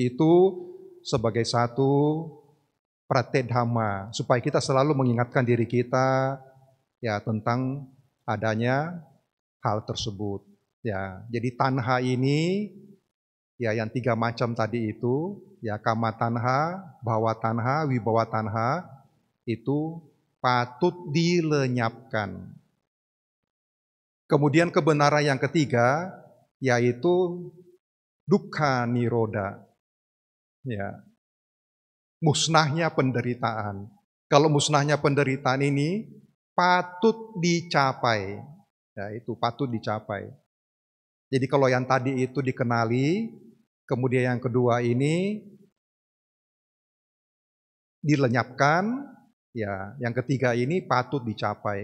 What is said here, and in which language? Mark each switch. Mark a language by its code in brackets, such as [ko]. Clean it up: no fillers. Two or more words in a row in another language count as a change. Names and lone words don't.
[id] Ya jadi itu sebagai satu praktek dhamma, supaya kita selalu mengingatkan diri kita ya tentang adanya hal tersebut. Ya, jadi tanha ini ya yang 3 macam tadi itu, ya [pi] kama tanha, bhava tanha, vibhava tanha [id] itu patut dilenyapkan. Kemudian kebenaran yang ketiga yaitu [pi] dukkha nirodha. [id] Ya, musnahnya penderitaan. Kalau musnahnya penderitaan ini patut dicapai. Ya, itu patut dicapai. Jadi kalau yang tadi itu dikenali, kemudian yang kedua ini dilenyapkan, ya, yang ketiga ini patut dicapai.